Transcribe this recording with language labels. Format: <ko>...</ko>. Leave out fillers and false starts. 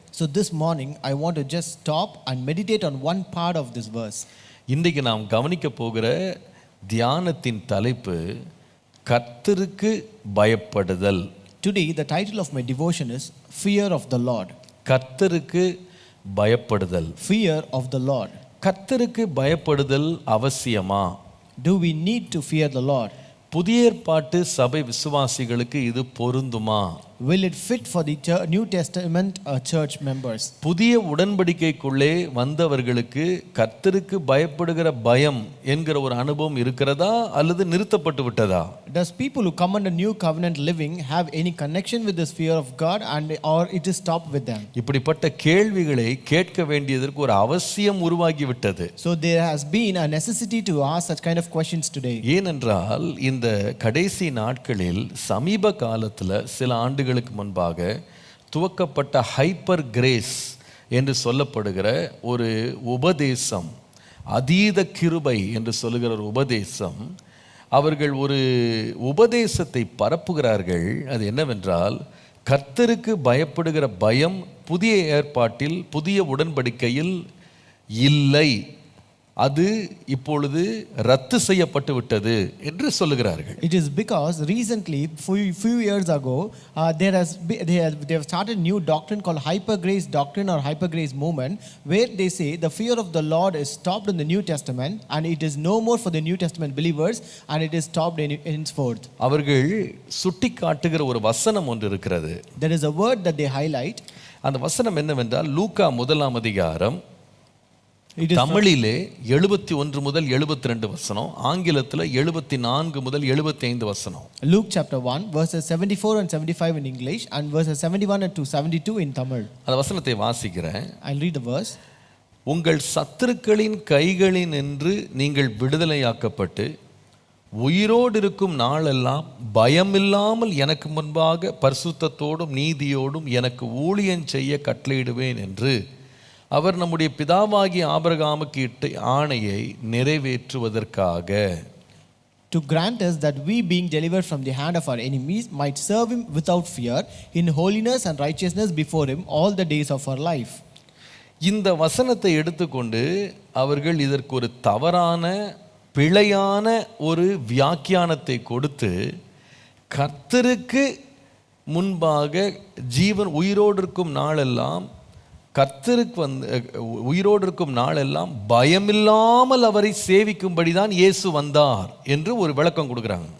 <en>So this morning I want to just stop and meditate on one part of this verse.</en> <ta>இன்றைக்கு நாம் கவனிக்க போகிற தியானத்தின் தலைப்பு கர்த்தருக்கு பயப்படுதல்.</ta> <en>Today the title of my devotion is Fear of the Lord.</en> <ta>கர்த்தருக்கு பயப்படுதல்.</ta> <en>Fear of the Lord.</en> <ta>கர்த்தருக்கு பயப்படுதல் அவசியமா?</ta> <en>Do we need to fear the Lord?</en> <ta>புதிய ஏற்பாட்டு சபை விசுவாசிகளுக்கு இது பொருந்துமா?</ta> <en>Will it fit for the New Testament church members?</en> <ta>புதிய உடன்படிக்கைக்குள்ளே வந்தவர்களுக்கு கர்த்தருக்கு பயப்படுகிற பயம் என்கிற ஒரு அனுபவம் இருக்கிறதா அல்லது நிறுத்தப்பட்டு விட்டதா?</ta> <en>Does people who come under new covenant living have any connection with this fear of God, and or it is stopped with them?</en> <ta>இப்படிப்பட்ட கேள்விகளை கேட்க வேண்டியதற்கு ஒரு அவசியம் உருவாகிவிட்டது.</ta> <en>So there has been a necessity to ask such kind of questions today.</en> <ta>ஏனென்றால் இந்த கடைசி நாட்களில் சமீப காலத்தில் சில ஆண்டுகளுக்கு முன்பாக துவக்கப்பட்ட ஹைப்பர் கிரேஸ் என்று சொல்லப்படுகிற ஒரு உபதேசம், அதீத கிருபை என்று சொல்லுகிற ஒரு உபதேசம், அவர்கள் ஒரு உபதேசத்தை பரப்புகிறார்கள். அது என்னவென்றால் கர்த்தருக்கு பயப்படுகிற பயம் புதிய ஏற்பாட்டில் புதிய உடன்படிக்கையில் இல்லை, அது இப்பொழுது ரத்து செய்யப்பட்டு விட்டது என்று சொல்லுகிறார்கள்.</ta> <en>It is because recently, few years ago, they have started new doctrine called hyper grace doctrine or hyper grace movement, where they say the fear of the Lord is stopped in the New Testament and it is no more for the New Testament believers, and it is stopped henceforth.</en> <ta>அவர்கள் சுட்டி காட்டுகிற ஒரு வசனம் ஒன்று இருக்கிறது.</ta> <en>There is a word that they highlight.</en> <ta>அந்த வசனம் என்னவென்றால் லூக்கா 1ஆம் அதிகாரம் தமிழிலே 71 முதல் 72 வசனம், ஆங்கிலத்தில் 74 முதல் 75 வசனம்.</ta> <en>Luke chapter 1 verses 74 and 75 in English and verses 71 and 72 in Tamil.</en> <ta>அந்த வசனத்தை வாசிக்கிறேன்.</ta> <en>I'll read the verse.</en> <ta>உங்கள் சத்துருக்களின் கைகளினின்று நீங்கள் விடுதலையாக்கப்பட்டு உயிரோடு இருக்கும் நாளெல்லாம் பயமில்லாமல் எனக்கு முன்பாக பரிசுத்தத்தோடும் நீதியோடும் எனக்கு ஊழியம் செய்ய கட்டளையிடுவேன் என்று அவர் நம்முடைய பிதாவாகிய ஆபிரகாமுக்கு இட்ட ஆணையை நிறைவேற்றுவதற்காக,</ta> <en>to grant us that we, being delivered from the hand of our enemies, might serve him without fear in holiness and righteousness before him all the days of our life.</en> <ta>இந்த வசனத்தை எடுத்துக்கொண்டு அவர்கள் இதற்கு ஒரு தவறான பிழையான ஒரு வியாக்கியானத்தை கொடுத்து கர்த்தருக்கு முன்பாக ஜீவன் உயிரோடு இருக்கும் நாளெல்லாம் கர்த்தருக்கு உயிரோடு இருக்கும் நாளெல்லாம் பயமில்லாமல் அவரை சேவிக்கும்படிதான் இயேசு வந்தார் என்று ஒரு விளக்கம் கொடுக்குறாங்க.</ta>